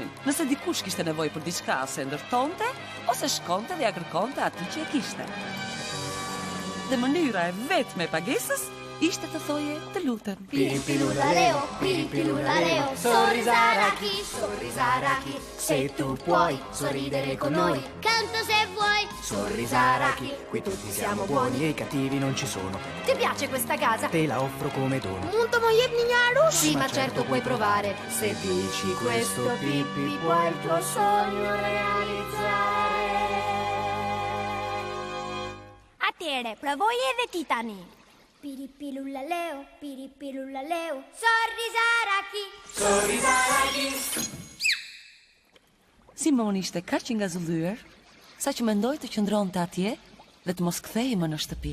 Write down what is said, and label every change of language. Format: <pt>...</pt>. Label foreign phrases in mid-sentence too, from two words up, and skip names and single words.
<sq>Nëse dikush kishte nevojë për diçka ose ndërtonte, ose shkonte dhe ja kërkonte atij që e kishte. Dhe mënyra e vetme e pagesës ishte të thoje të lutem.</sq> <it>Piripirullaleo, piripirullaleo, sorrisaraki, sorrisaraki, se tu puoi sorridere con noi. Canto se vuoi. Sorrisaraki, qui tutti siamo buoni e i cattivi non ci sono. Ti piace questa casa? Te la offro come dono.</it> <sq>Mund të më jepni një arush?</sq> <it>Sì, ma certo puoi provare. Se dici questo Pippi, puoi il tuo sogno realizzare.</it> <sq>Atëre, provoj edhe ti tani.</sq> <it>Piripirullaleo, piripirullaleo, sorrisaraki, sorrisaraki.</it> <sq>Simoni ishte kaq i ngazëllyer, sa që mendoi të qëndronte atje dhe të mos kthehej më në shtëpi.</sq>